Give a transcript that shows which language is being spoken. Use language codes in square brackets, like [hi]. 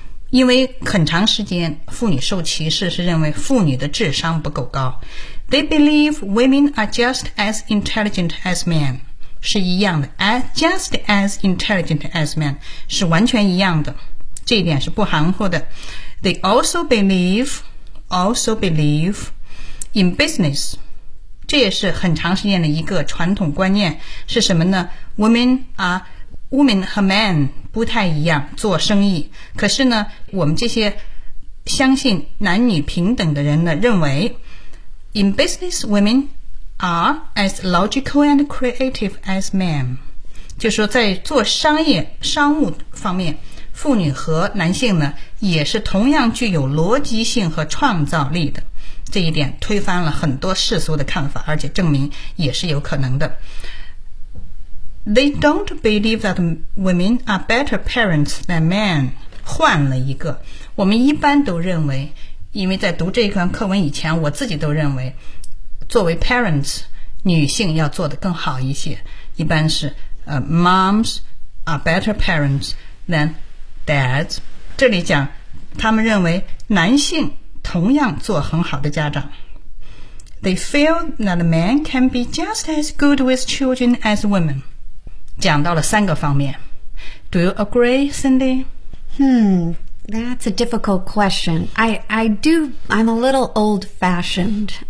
[zh] 因为很长时间妇女受歧视是认为妇女的智商不够高。 [en] They believe women are just as intelligent as men. [zh] 是一样的。 [en] Just as intelligent as men. [zh] 是完全一样的。这一点是不含糊的。 [en] They also believe in business. [zh] 这也是很长时间的一个传统观念。是什么呢？Women 和 men 不太一样做生意。可是呢，我们这些相信男女平等的人呢，认为 [en] In business, women are as logical and creative as men. [zh] 就是说在做商务方面，妇女和男性呢，也是同样具有逻辑性和创造力的。这一点推翻了很多世俗的看法，而且证明也是有可能的。 [en] They don't believe that women are better parents than men. [zh] 换了一个，我们一般都认为，因为在读这一段课文以前，我自己都认为，作为 parents, 女性要做得更好一些。一般是 [en] moms are better parents than dads. [zh] 这里讲，他们认为男性同样做很好的家长。 [en] They feel that men can be just as good with children as women. [zh] 讲到了三个方面。 [en] Do you agree, Cindy? That's a difficult question. I'm a little old-fashioned. Uh-huh.